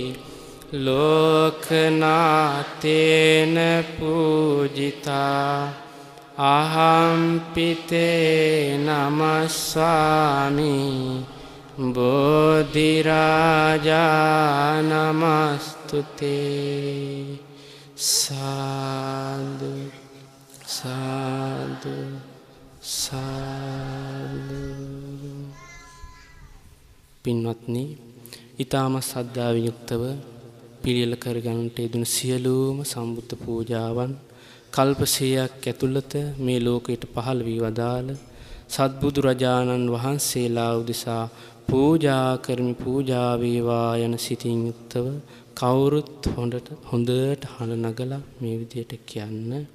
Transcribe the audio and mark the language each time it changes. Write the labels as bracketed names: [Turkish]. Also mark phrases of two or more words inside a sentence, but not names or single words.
[Pali] ලෝකනාතේන පූජිතා අහම්පිතේ නමස්සාමි බෝධිරාජා නමස්තුතේ සාදු සාදු සාදු. [Sinhala] පින්වත්නි, ඊටම ශ්‍රද්ධාවෙන් යුක්තව පිළියෙල කරගන්නට යෙදුණු සියලුම සම්බුද්ධ පූජාවන් කල්ප 100ක් ඇතුළත මේ ලෝකයට පහළ වී වදාළ සත්බුදු රජාණන් වහන්සේලා උදෙසා පූජා කරමි, පූජා වේවා යන සිතින් යුක්තව කවුරුත් හොඳට හඬ නගලා මේ විදියට කියන්න.